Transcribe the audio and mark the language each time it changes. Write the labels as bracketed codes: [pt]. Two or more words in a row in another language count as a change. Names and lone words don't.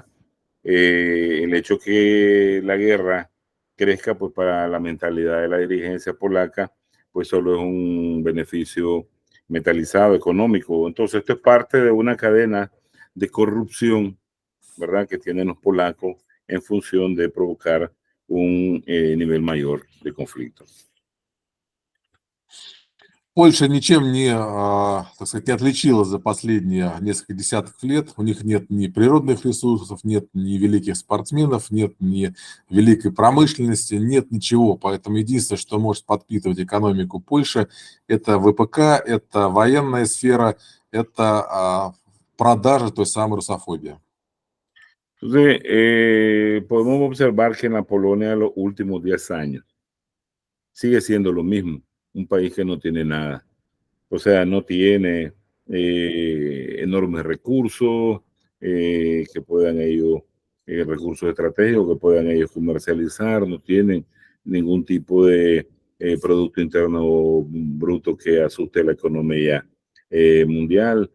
[es] El hecho que la guerra crezca, pues para la mentalidad de la dirigencia polaca, pues solo es un beneficio metalizado, económico. Entonces, esto es parte de una cadena de corrupción, ¿verdad?, que tienen los polacos en función de provocar un nivel mayor de conflicto. [ru] Польша ничем не, так сказать, не отличилась за последние несколько десятков лет. У них нет ни природных ресурсов, нет ни великих спортсменов, нет ни великой промышленности, нет ничего. Поэтому единственное, что может подпитывать экономику Польши, это ВПК, это военная сфера, это продажа той самой русофобии. [es] Entonces, podemos observar que en la Polonia en los últimos 10 años sigue siendo lo mismo, un país que no tiene nada. O sea, no tiene enormes recursos que puedan ellos, recursos estratégicos que puedan ellos comercializar, no tienen ningún tipo de Producto Interno Bruto que asuste la economía mundial.